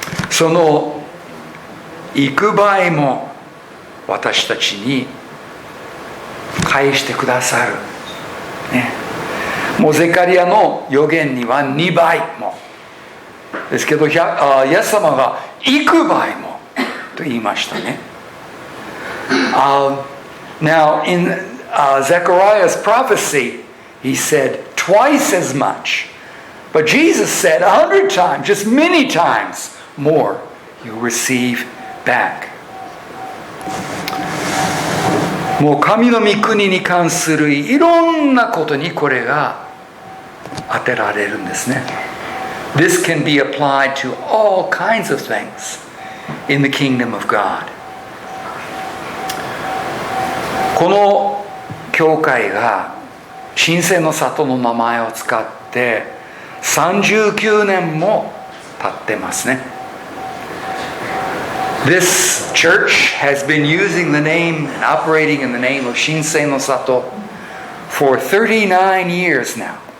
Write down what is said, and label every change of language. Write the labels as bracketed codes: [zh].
[ja] その幾倍も私たちに返してくださる、ね、もうゼカリアの預言には2倍もですけど、イエス様が幾倍もと言いましたね。 [en] Now in Zechariah's prophecy, he said twice as much, but Jesus said 100 times, just many times more, you receive back. [ja] もう神の御国に関するいろんなことにこれが当てられるんですね。 [en] This can be applied to all kinds of things in the kingdom of God. [ja] この教会が神聖の里の名前を使って39年も経ってますね。 [en] This church has been using the name and operating in the name of Shinsei no Sato for 39 years now.